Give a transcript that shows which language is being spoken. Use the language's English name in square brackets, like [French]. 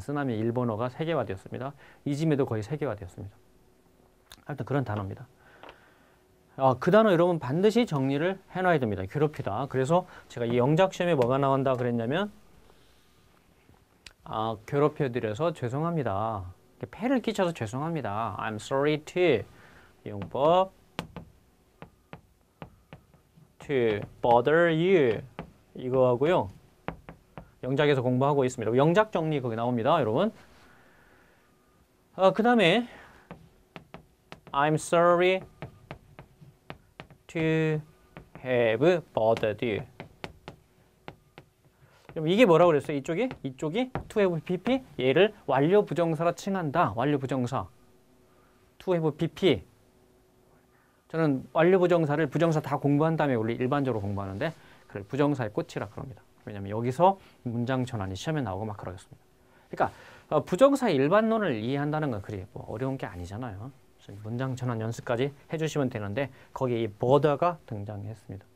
[Korean] 쓰나미 일본어가 세계화되었습니다. 이지메도 거의 세계화되었습니다. 하여튼 그런 단어입니다. 그 단어 여러분 반드시 정리를 해놔야 됩니다. 괴롭히다. 그래서 제가 이 영작 시험에 뭐가 나온다 그랬냐면 괴롭혀드려서 죄송합니다. 폐를 끼쳐서 죄송합니다. [English] I'm sorry to 용법 to bother you [Korean] 이거 하고요. 영작에서 공부하고 있습니다. 영작 정리 거기 나옵니다. 여러분. 그 다음에 [English] I'm sorry to have bothered you. [Korean] 그럼 이게 뭐라고 그랬어요? 이쪽이 to have pp 얘를 완료 부정사라 칭한다. 완료 부정사 to have pp. 저는 완료 부정사를 부정사 다 공부한 다음에 원래 일반적으로 공부하는데 그걸 부정사의 꽃이라 그럽니다. 왜냐하면 여기서 문장 전환이 시험에 나오고 막 그러겠습니다. 그러니까 부정사의 일반론을 이해한다는 건 그리 뭐 어려운 게 아니잖아요. 문장 전환 연습까지 해주시면 되는데 거기에 이 border가 등장했습니다.